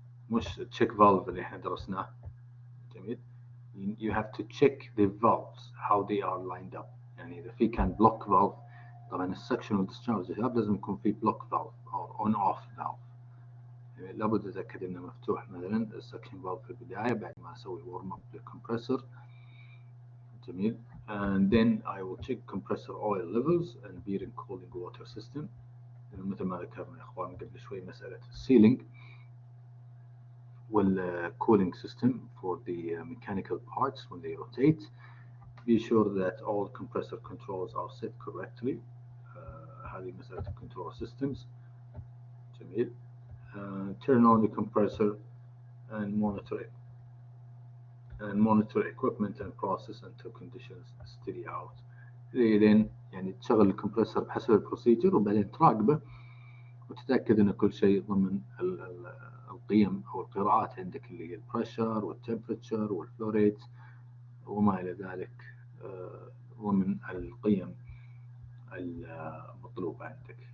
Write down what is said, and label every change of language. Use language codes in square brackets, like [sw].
[ar] مش check valve اللي احنا درسناه. جميل. [en] you have to check the valves how they are lined up. [ar] يعني إذا في كان block valve طبعا السكشن والdischarge يا شباب لازم يكون في block valve [en] or on off valve. [ar] يعني لابد أتأكد إنه مفتوح مثلا السكشن valve في البداية بعد ما أسوي warm up للكمبرسور. جميل. [en] and then I will check compressor oil levels and bearing cooling water system. [ar] مثل ما ذكرنا يا إخوان قبل شوي مسألة السيلينج وال [en] cooling system for the mechanical parts when they rotate. Be sure that all compressor controls are set correctly. [ar] هذه مسألة control systems. جميل. [en] Turn on the compressor and monitor equipment and process until conditions steady out. [ar] لين يعني تشغل الكمبرسور بحسب البروسيجر وبعدين تراقبه وتتأكد إن كل شيء ضمن القيم أو القراءات عندك اللي هي البريشر والتمبريتشر والفلو ريت وما إلى ذلك ضمن القيم المطلوبة عندك.